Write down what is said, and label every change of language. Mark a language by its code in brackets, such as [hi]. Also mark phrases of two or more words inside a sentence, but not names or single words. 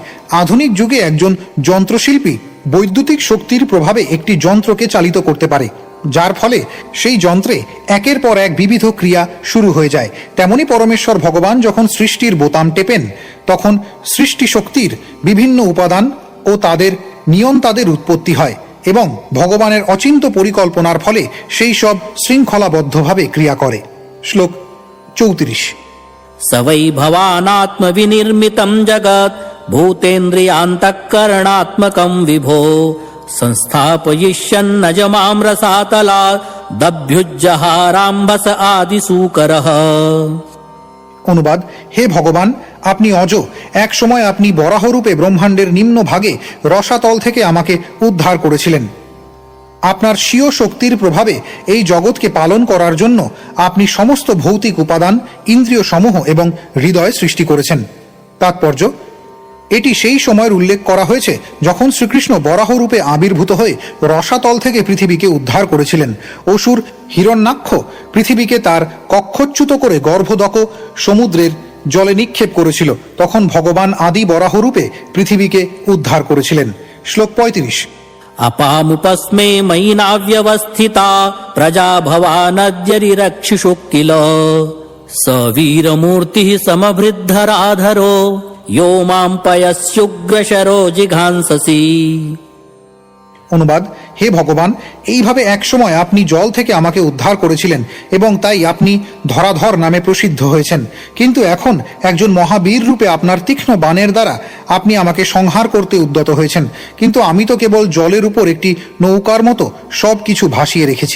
[bn] আধুনিক যুগে একজন যন্ত্রশিল্পী বৈদ্যুতিক শক্তির প্রভাবে একটি যন্ত্রকে চালিত করতে পারে, যার ফলে সেই যন্ত্রে একের পর এক বিবিধ ক্রিয়া শুরু হয়ে যায়। তেমনি পরমেশ্বর ভগবান যখন সৃষ্টির বোতাম টেপেন, তখন সৃষ্টি শক্তির বিভিন্ন উপাদান ও তাদের নিয়ন্তাদের উৎপত্তি হয় এবং ভগবানের অচিন্ত পরিকল্পনার ফলে সেই সব শৃঙ্খলাবদ্ধভাবে ক্রিয়া করে। শ্লোক ৩৪। [sa] स वै भवानात्मविनिर्मितं जगत् भूतेन्द्रियान्तःकरणात्मकं विभो संस्थापयिष्यन्नजमां रसातलात् दभ्युज्जहाराम्भस आदिसूकरः। [bn] অনুবাদ: হে ভগবান, আপনি অজ। এক সময় আপনি বরাহরূপে ব্রহ্মাণ্ডের নিম্ন ভাগে রসাতল থেকে আমাকে উদ্ধার করেছিলেন। আপনার স্বীয় শক্তির প্রভাবে এই জগৎকে পালন করার জন্য আপনি সমস্ত ভৌতিক উপাদান, ইন্দ্রিয় সমূহ এবং হৃদয় সৃষ্টি করেছেন। তাৎপর্য: এটি সেই সময়ের উল্লেখ করা হয়েছে যখন শ্রীকৃষ্ণ বরাহরূপে আবির্ভূত হয়ে রসাতল থেকে পৃথিবীকে উদ্ধার করেছিলেন। অসুর হিরণ্যাক্ষ পৃথিবীকে তার কক্ষচ্যুত করে গর্ভদক সমুদ্রের জলে নিক্ষেপ করেছিল। তখন ভগবান আদি বরাহরূপে পৃথিবীকে উদ্ধার করেছিলেন। শ্লোক 35। [sa] अपामुपस्मे मयि नाव्यवस्थिता प्रजा भवानद्यरिरक्षिषु किल स वीरमूर्तिः समभृद्धराधरो यो मां पयस्युग्रशरो जिघांससि। [bn] অনুবাদ: হে ভগবান, এইভাবে এক সময় আপনি জল থেকে আমাকে উদ্ধার করেছিলেন এবং তাই আপনি ধরাধর নামে প্রসিদ্ধ হয়েছেন। কিন্তু এখন একজন মহাবীর রূপে আপনার তীক্ষ্ণ বাণের দ্বারা আপনি আমাকে সংহার করতে উদ্যত হয়েছেন। কিন্তু আমি তো কেবল জলের উপর একটি নৌকার মতো সব কিছু ভাসিয়ে রেখেছি।